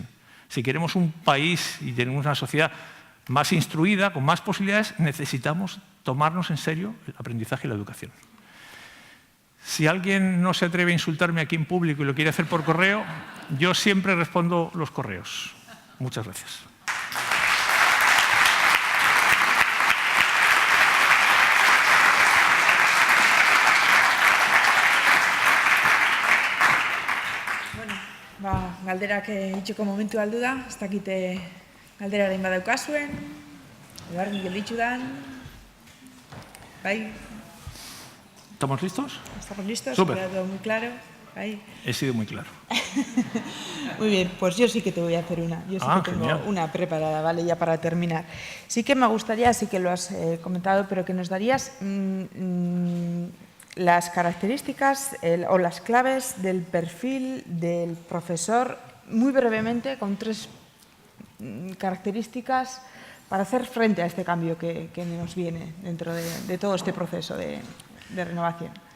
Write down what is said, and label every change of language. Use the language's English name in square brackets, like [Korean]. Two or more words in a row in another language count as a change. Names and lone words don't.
[Spanish] Si queremos un país y tenemos una sociedad más instruida, con más posibilidades, necesitamos tomarnos en serio el aprendizaje y la educación. Si alguien no se atreve a insultarme aquí en público y lo quiere hacer por correo, yo siempre respondo los correos. Muchas gracias. [Basque] Galderak itxeko momentu aldu da, ez dakite galderaren badaukazuen, edo argi gelditzu dan, bai? [Spanish] ¿Estamos listos? ¿Estamos listos? Súper. ¿Queda todo muy claro? Ahí. He sido muy claro. Muy bien, pues yo sí que te voy a hacer una. Yo sí que tengo genial. una preparada, ¿vale? Ya para terminar. Sí que me gustaría, sí que lo has comentado, pero que nos darías las características o las claves del perfil del profesor, muy brevemente, con 3 características para hacer frente a este cambio que nos viene dentro de todo este proceso de renovación.